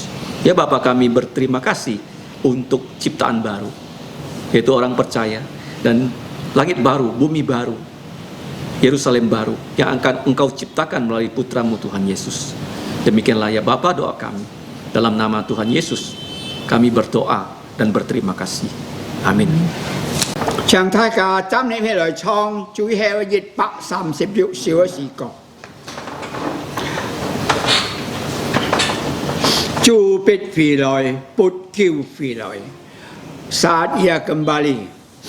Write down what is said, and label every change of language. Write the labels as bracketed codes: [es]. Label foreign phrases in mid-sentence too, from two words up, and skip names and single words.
[id] Ya Bapa, kami berterima kasih untuk ciptaan baru, yaitu orang percaya, dan langit baru, bumi baru, Yerusalem baru yang akan Engkau ciptakan melalui putra-Mu Tuhan Yesus. Demikianlah ya Bapa doa kami, dalam nama Tuhan Yesus kami berdoa dan berterima kasih. Amin. [yue] 請大家站立起來唱最後136小嘅詩歌。主必回來，不久回來， [id] saat Ia kembali.